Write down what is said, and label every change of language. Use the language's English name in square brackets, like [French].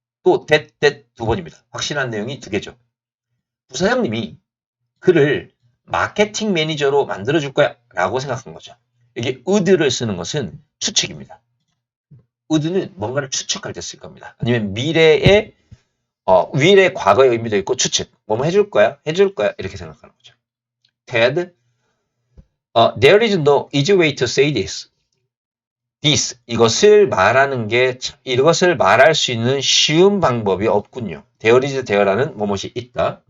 [Korean] 또 that 두 번입니다. 확실한 내용이 두 개죠. 부사장님이 그를 마케팅 매니저로 만들어줄 거야 라고 생각한 거죠. 여기 would를 쓰는 것은 추측입니다. would는 뭔가를 추측할 때 쓸 겁니다. 아니면 미래의 과거의 의미도 있고 추측. 뭐뭐 해줄 거야? 해줄 거야? 이렇게 생각하는 거죠. [English] Ted, there is no easy way to say this. [Korean] 이것을 말할 수 있는 쉬운 방법이 없군요. [English] There is [Korean] there라는 뭐뭇이 있다.